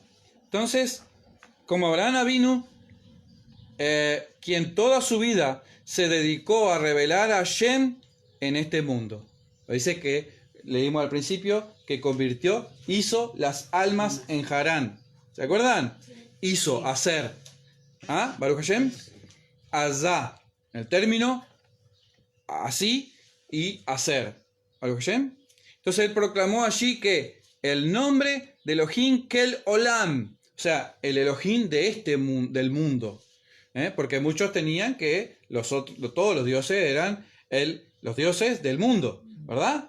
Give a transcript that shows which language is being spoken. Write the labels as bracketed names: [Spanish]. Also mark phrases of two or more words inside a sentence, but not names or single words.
[Spanish] Entonces, como Abraham Avinu, quien toda su vida se dedicó a revelar a Hashem en este mundo. Dice que, leímos al principio, que hizo las almas en Harán. ¿Se acuerdan? Hizo, hacer. [Hebrew] ¿Ah? ברוך השם. [Spanish] Azá. El término, así y hacer. [Hebrew] ברוך השם. [Spanish] Entonces él proclamó allí que el nombre de [Hebrew] אלוהים אל עולם, [Spanish] o sea, el Elohim de del mundo. Porque muchos tenían que todos los dioses eran los dioses del mundo, ¿verdad?